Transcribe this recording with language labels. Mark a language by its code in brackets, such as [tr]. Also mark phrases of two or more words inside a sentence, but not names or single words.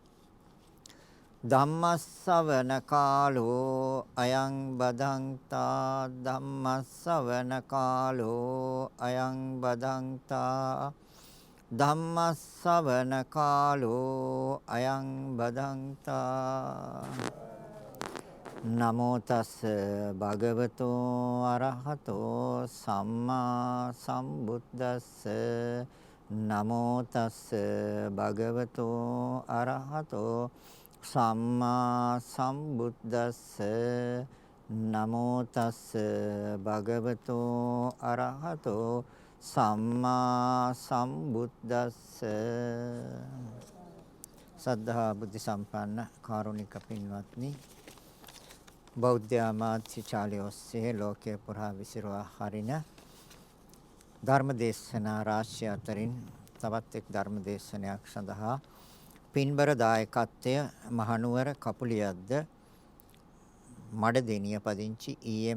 [pi] ධම්මස්සවන කාලෝ අයං බදන්තා ධම්මස්සවන කාලෝ අයං බදන්තා ධම්මස්සවන කාලෝ අයං බදන්තා නමෝ තස් භගවතෝ අරහතෝ සම්මා සම්බුද්දස්ස නමෝ තස් භගවතෝ අරහතෝ සම්මා සම්බුද්දස්ස නමෝ තස් භගවතෝ අරහතෝ සම්මා සම්බුද්දස්ස [si] සද්ධා බුද්ධ සම්පන්න කාරුණික පින්වත්නි බෞද්ධ ආමාත්‍යාලය ඔස්සේ ලෝකේ පුරා විසිරවා හරින ධර්ම දේශනා රාශිය අතරින් තවත් එක් ධර්ම දේශනයක් සඳහා පින්බර දායකත්වය මහනුවර කපුලියද්ද මඩදෙනිය පදිංචි ඊ.එම්.